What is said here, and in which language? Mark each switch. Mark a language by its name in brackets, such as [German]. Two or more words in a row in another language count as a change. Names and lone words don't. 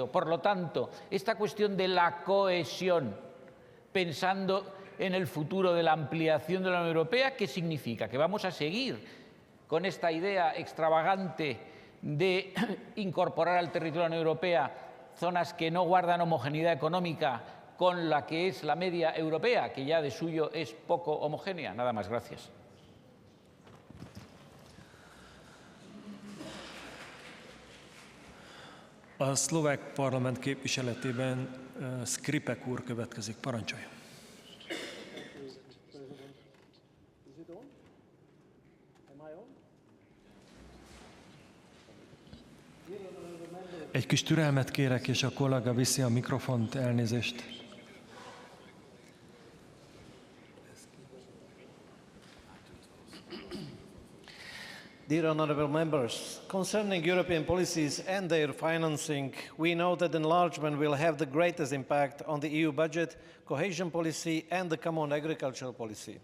[Spanish] Por lo tanto, esta cuestión de la cohesión, pensando en el futuro de la ampliación de la Unión Europea, ¿qué significa? ¿Que vamos a seguir con esta idea extravagante de incorporar al territorio de la Unión Europea zonas que no guardan homogeneidad económica con la que es la media europea, que ya de suyo es poco homogénea? Nada más, gracias. [Hungarian] A szlovák parlament képviseletében Skripek úr következik. Parancsolja. Egy kis türelmet kérek, és a kollega viszi a mikrofont, elnézést. [English] Dear honourable members, concerning European policies and their financing, we know that enlargement will have the greatest impact on the EU budget, cohesion policy and the common agricultural policy.